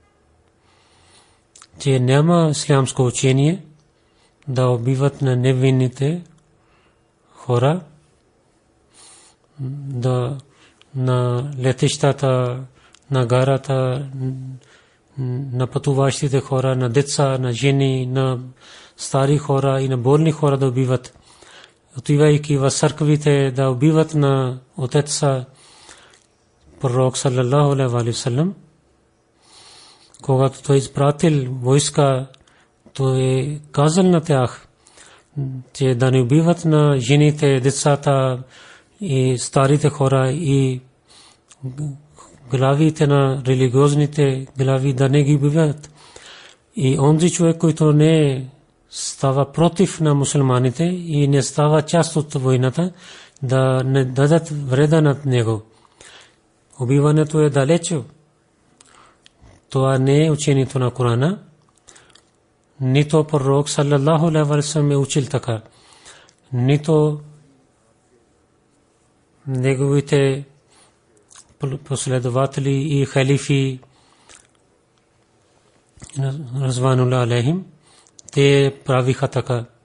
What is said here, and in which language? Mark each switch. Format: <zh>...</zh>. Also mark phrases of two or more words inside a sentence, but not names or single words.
<bg>че няма ислямско учение да убиват на невинните хора, да на летищата, на гарата, на пътуващите хора, на деца, на жени, на стари хора и на болни хора да убиват. Отивайки в църквите да убиват на отеца пророк</bg> <ar>صلى الله عليه وسلم.</ar> <bg>Когато той изпратил войска, той е казал на тях, че да не убиват на жените, децата и старите хора и главите на религиозните глави да не ги убиват. И онзи човек, който не става против на мусулманите и не става част от войната, да не дадат вреда над него. Убиването е далече. Това не е учението на Корана. Нито пророк</bg> <ar>صلى الله عليه وسلم</ar> <bg>е учил така. Нито неговите последователи и халифи</bg> <ar>رضوان الله عليهم,</ar> <bg>те правиха така.</bg>